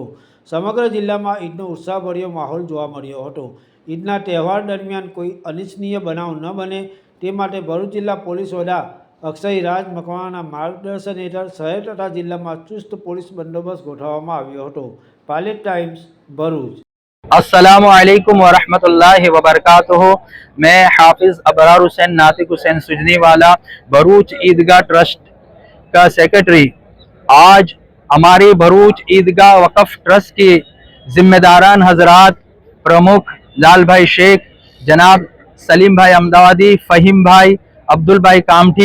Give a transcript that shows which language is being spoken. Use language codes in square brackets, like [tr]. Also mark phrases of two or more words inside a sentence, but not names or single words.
[gu] સમગ્ર જિલ્લામાં ઈદનો ઉત્સાહભર્યો માહોલ જોવા મળ્યો હતો. ઈદના તહેવાર દરમિયાન કોઈ અનિચ્છનીય બનાવ ન બને તે માટે ભરૂચ જિલ્લા પોલીસ વડા અક્ષય રાજ મકવાણાના માર્ગદર્શન હેઠળ શહેર તથા જિલ્લામાં ચુસ્ત પોલીસ બંદોબસ્ત ગોઠવવામાં આવ્યો હતો. પાલેજ ટાઈમ્સ, ભરૂચ. [ar] السلام عليكم ورحمة الله وبركاته. [ur] میں حافظ ابرار حسین ناطق حسین سجنی والا بھروچ عیدگاہ ٹرسٹ کا سیکریٹری آج ہماری بھروچ عیدگاہ وقف ٹرسٹ کی ذمہ داران حضرات پرمکھ لال بھائی شیخ، جناب سلیم بھائی احمدآبادی، فہیم بھائی، عبدل بھائی کامٹھی,